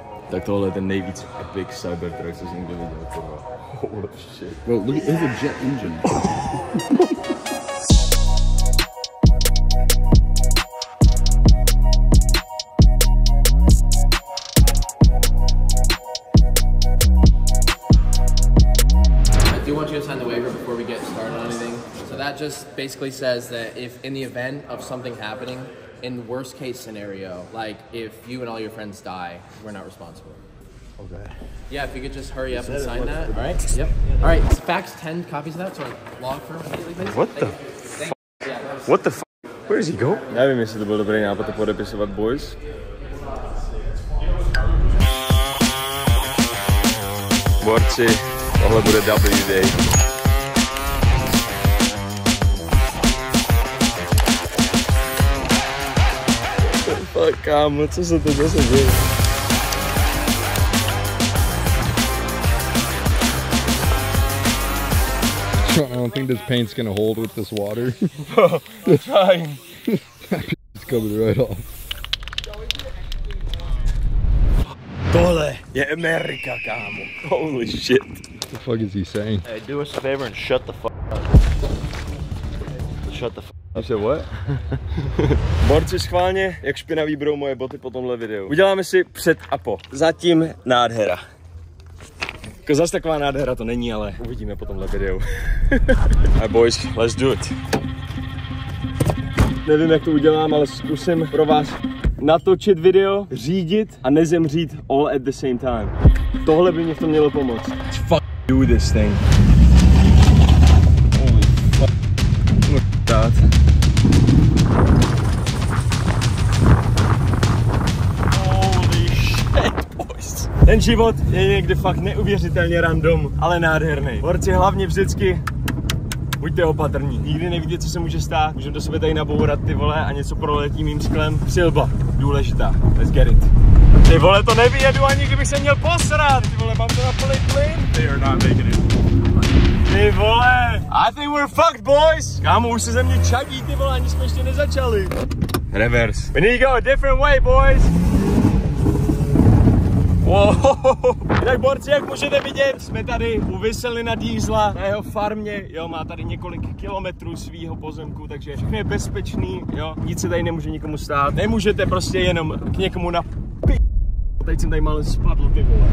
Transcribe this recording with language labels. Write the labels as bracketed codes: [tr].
[cs] Tak tohle je ten nejvíc epic Cybertruck, co jsem kdy viděl, kurva. [en] Holy shit. Bro, look at there's a jet engine. I do want you to sign the waiver before we get started on anything. So that just basically says that if in the event of something happening, in worst case scenario, like if you and all your friends die, we're not responsible. Okay. Yeah, if you could just hurry up and sign that. All right. Yep. All right. Fax 10 copies of that, so log firm immediately, please. What the fuck? What the fuck? Where does he go? [cs] Nevím, jestli to byl dobrý nápad to podepisovat, boys. Borci, tohle bude WD. Fuck, kámo, co se to zase děje? [en] I don't think this paint's gonna hold with this water. I'm trying. It's coming right off. [cs] Tohle je Amerika, kámo. [en] Holy shit. What the fuck is he saying? Hey, do us a favor and shut the fuck up. Shut the fuck up. You said what? [cs] Borci, schválně, jak špinavý budou moje boty po tomhle videu. Uděláme si před a po. Zatím nádhera. Jako zase taková nádhera to není, ale uvidíme po tomhle videu. [en] Hey boys, let's do it. [cs] Nevím, jak to udělám, ale zkusím pro vás natočit video, řídit a nezemřít [en] all at the same time. [cs] Tohle by mě v tom mělo pomoct. [en] Let's fuck do this thing. Holy fuck. Look at that. Holy shit, boys. [cs] Ten život je někdy fakt neuvěřitelně random, ale nádherný. Borci, hlavně vždycky buďte opatrní. Nikdy nevíte, co se může stát. Můžeme do sebe tady nabourat ty vole a něco proletí mým sklem. Přilba, důležitá. [en] Let's get it. [cs] Ty vole, to nevyjedu ani kdybych se měl posrat. Ty vole, mám to na plný plyn. [en] They are not making it. [cs] Ty vole, [en] I think we're fucked, boys. [cs] Kámo, už se ze mě čadí, ty vole, ani jsme ještě nezačali. [en] Reverse. We need to go a different way, boys. Wow. [cs] Tak borci, jak můžete vidět, jsme tady u Vyselina Diesla na jeho farmě, jo, má tady několik kilometrů svýho pozemku, takže všechno je bezpečný, jo, nic se tady nemůže nikomu stát, nemůžete prostě jenom k někomu na teď jsem tady malý spadl, ty vole.